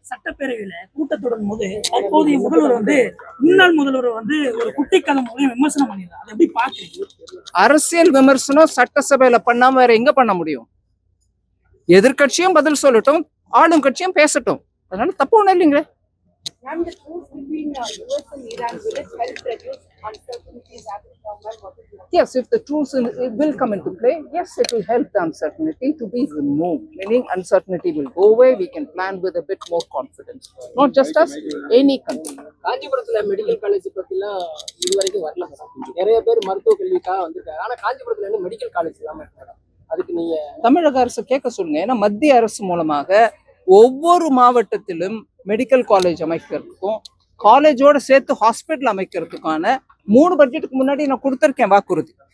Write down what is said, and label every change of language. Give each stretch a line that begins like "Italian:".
Tamil: சட்டப்பேரவையில கூட்டத்தொடரும் போது அப்போதைய முதல்வர் முன்னாள் முதல்வர் ஒரு குட்டி கதை விமர்சனம் பண்ணிடுறாரு. அதை எப்படி பாக்குறீங்க? அரசியல் விமர்சனம் சட்டசபையில பண்ணாம வேற எங்க பண்ண முடியும்? எதிர்கட்சியும் பதில் சொல்லட்டும், ஆளும் கட்சியும் பேசட்டும். அதனால தப்பு ஒண்ணு இல்லைங்களே.
English: The truce between US and Iran, will it help reduce uncertainties at the government? Yes, if the truce will come into play, yes, it will help the uncertainty to be removed. Meaning uncertainty will go away. We can plan with a bit more confidence. Not just us, any country.
Tamil: காஞ்சிபுரத்துல medical college பத்திலாம் இதுவரைக்கும் வரல madam. நிறைய பேர் மருத்துவ கல்விக்காக வந்திருக்காங்க. ஆனா காஞ்சிபுரத்துல இருந்து மெடிக்கல் காலேஜ் இல்லாம மேடம். அதுக்கு நீங்க தமிழக அரசு கேட்க சொல்லுங்க. ஏன்னா மத்திய அரசு மூலமாக ஒவ்வொரு மாவட்டத்திலும் மெடிக்கல் காலேஜ் அமைக்கிறதுக்கும் காலேஜோட சேர்த்து ஹாஸ்பிட்டல் அமைக்கிறதுக்கான 3 பட்ஜெட்டுக்கு முன்னாடி நான் கொடுத்துருக்கேன் வாக்குறுதி.